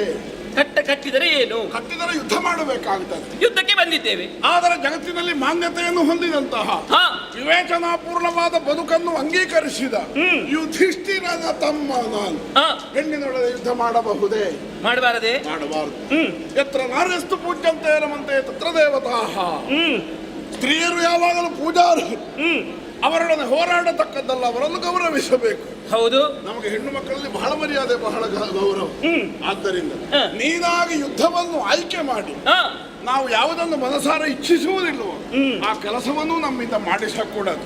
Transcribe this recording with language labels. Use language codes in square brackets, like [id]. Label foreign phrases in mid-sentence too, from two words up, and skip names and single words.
[kn] ಕಟ್ಟಿದರೆ ಏನು? ಕಟ್ಟಿದರೆ ಯುದ್ಧ ಮಾಡಬೇಕಾಗುತ್ತದೆ. ಯುದ್ಧಕ್ಕೆ ಬಂದಿದ್ದೇವೆ. ಆದರೆ ಜಗತ್ತಿನಲ್ಲಿ ಮಾನ್ಯತೆಯನ್ನು ಹೊಂದಿದಂತಹ ವಿವೇಚನಾಪೂರ್ಣವಾದ ಬದುಕನ್ನು ಅಂಗೀಕರಿಸಿದ ಯುಧಿಷ್ಠಿರನ ತಮ್ಮ ನಾನು ಹೆಣ್ಣಿನೊಡನೆ ಯುದ್ಧ ಮಾಡಬಹುದೇ? ಮಾಡಬಾರದೆ? ಮಾಡಬಾರದು. [sa] ಯತ್ರ ನಾರ್ಯಸ್ತು ಪೂಜ್ಯಂತೆ ರಮಂತೆ ತತ್ರ ದೇವತಾಃ. [kn] ಸ್ತ್ರೀಯರು ಯಾವಾಗಲೂ ಪೂಜಾರ್ಹರು. ಅವರೊಡನೆ ಹೋರಾಡತಕ್ಕದ್ದಲ್ಲ, ಅವರನ್ನು ಗೌರವಿಸಬೇಕು. ಹೌದು, ನಮಗೆ ಹೆಣ್ಣು ಮಕ್ಕಳಲ್ಲಿ ಬಹಳ ಮರ್ಯಾದೆ, ಬಹಳ ಗೌರವ. ಆದ್ದರಿಂದ ನೀನಾಗಿ ಯುದ್ಧವನ್ನು ಆಯ್ಕೆ ಮಾಡಿ ನಾವು ಯಾವುದನ್ನು ಮನಸಾರ ಇಚ್ಛಿಸುವುದಿಲ್ಲವೋ ಆ ಕೆಲಸವನ್ನು ನಮ್ಮಿಂದ ಮಾಡಿಸಕೂಡದು.